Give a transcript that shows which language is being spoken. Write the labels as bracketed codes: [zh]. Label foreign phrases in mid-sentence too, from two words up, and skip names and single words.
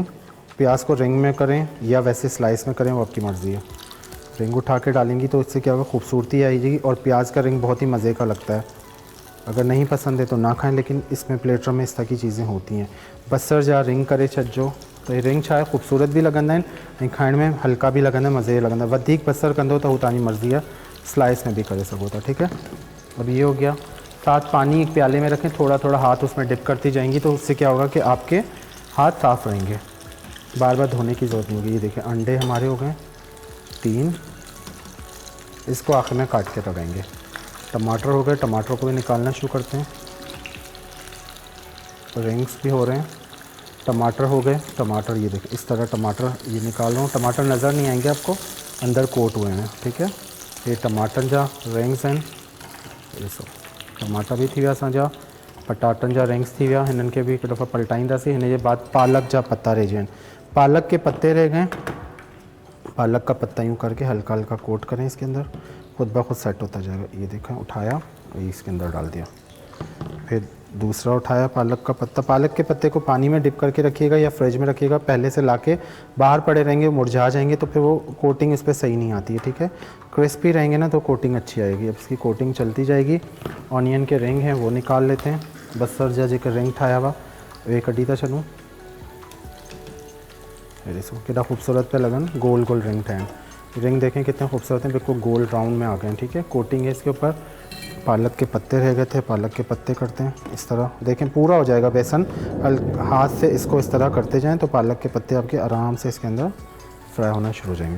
[hi] प्याज को रिंग में करें या वैसे स्लाइस में करें, वो आपकी मर्ज़ी है। रिंग उठा के डालेंगी तो इससे क्या होगा, खूबसूरती आएगी। और प्याज का रिंग बहुत ही मज़े का लगता है, अगर नहीं पसंद है तो ना खाएं, लेकिन इसमें प्लेटर में इस तरह की चीज़ें होती हैं। [sd] बसर जा रिंग करे छॾिजो, तो ये रिंग छा आहे, ख़ूबसूरत भी लगंदा आहिनि ऐं खाइण में हल्का भी लगंदा, मज़े लगंदा। वधीक बसर कंदो त हू तव्हांजी मर्ज़ी आहे, स्लाइस में भी करे सघो था, ठीक है। [hi] अब ये हो गया। साथ पानी एक प्याले में रखें, थोड़ा थोड़ा हाथ उसमें डिप करती जाएंगी, तो उससे क्या होगा कि आपके हाथ साफ़ रहेंगे, बार बार धोने की ज़रूरत नहीं होगी। ये देखिए अंडे हमारे हो गए 3, इसको आखिर में काट के लगाएंगे। टमाटर हो गए, टमाटर को भी निकालना शुरू करते हैं। रिंग्स भी हो रहे हैं, टमाटर हो गए। टमाटर ये देखिए इस तरह टमाटर ये निकाल रहा हूँ, टमाटर नज़र नहीं आएंगे आपको, अंदर कोट हुए हैं, ठीक है। [sd] ये टमाटर जा रिंग्स आहिनि, ॾिसो टमाटा भी थी विया असांजा, पटाटन जा रिंग्स थी विया। हिननि खे भी हिकु दफ़ा पलटाईंदासीं। हिन जे बाद पालक जा पत्ता [hi] रह गए, पालक के पत्ते रह गए। पालक का पत्ता यूँ करके हल्का हल्का कोट करें इसके अंदर, खुद ब खुद सेट होता जाएगा। ये देखा, उठाया और इसके अंदर डाल दिया। फिर दूसरा उठाया पालक का पत्ता। पालक के पत्ते को पानी में डिप करके रखिएगा या फ्रिज में रखिएगा, पहले से लाके बाहर पड़े रहेंगे मुरझा जाएंगे तो फिर वो कोटिंग इस पर सही नहीं आती है, ठीक है। क्रिस्पी रहेंगे ना तो कोटिंग अच्छी आएगी। अब इसकी कोटिंग चलती जाएगी। ऑनियन के रिंग हैं वो निकाल लेते हैं। [sd] बसर जा जेकर रिंग ठाया हुआ वे कढी था छॾूं। ॾिसो केॾा ख़ूबसूरत पे लगन, गोल गोल रिंग ठाहिनि। [hi] रिंग देखें कितने खूबसूरत हैं, बिल्कुल [en] gold round [hi] में आ गए हैं। ठीक है, कोटिंग है इसके ऊपर। पालक के पत्ते रह गए थे, पालक के पत्ते करते हैं इस तरह। देखें पूरा हो जाएगा बेसन, हाथ से इसको इस तरह करते जाएं तो पालक के पत्ते आपके आराम से इसके अंदर फ्राई होना शुरू हो जाएंगे।